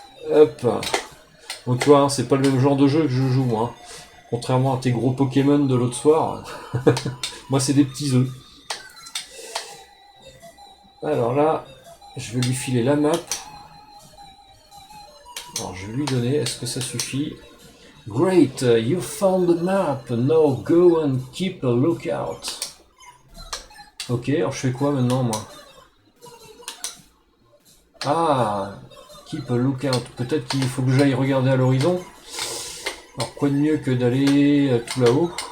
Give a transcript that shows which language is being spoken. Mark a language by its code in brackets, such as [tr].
[fr] Hop. Donc tu vois, hein, c'est pas le même genre de jeu que je joue moi. Hein. Contrairement à tes gros Pokémon de l'autre soir. Moi c'est des petits œufs. Alors là, je vais lui filer la map. Alors je vais lui donner, est-ce que ça suffit? [en] Great, you found the map, now go and keep a lookout. [fr] Ok, alors je fais quoi maintenant moi? Ah, [en] keep a lookout, [fr] peut-être qu'il faut que j'aille regarder à l'horizon. Alors quoi de mieux que d'aller tout là-haut?